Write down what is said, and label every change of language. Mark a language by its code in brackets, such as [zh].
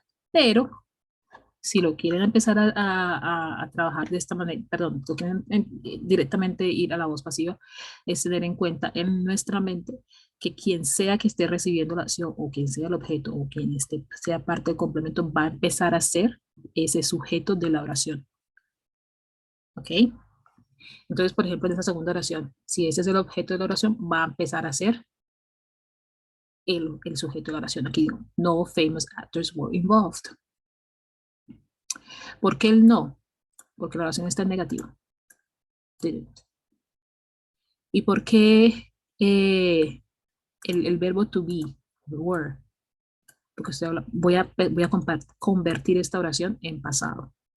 [es] Pero si lo quieren empezar a trabajar de esta manera, perdón, lo quieren directamente ir a la voz pasiva, es tener en cuenta en nuestra mente que quien sea que esté recibiendo la acción o quien sea el objeto o quien sea parte del complemento va a empezar a ser ese sujeto de la oración. ¿Ok? Entonces, por ejemplo, en esa segunda oración, si ese es el objeto de la oración, va a empezar a ser el sujeto de la oración. Aquí digo, [en] no famous actors were involved. [es] ¿Por qué el no? Porque la oración está en negativo. ¿Y por qué el verbo to be, [en] the were? [es] Porque voy a convertir esta oración en pasado.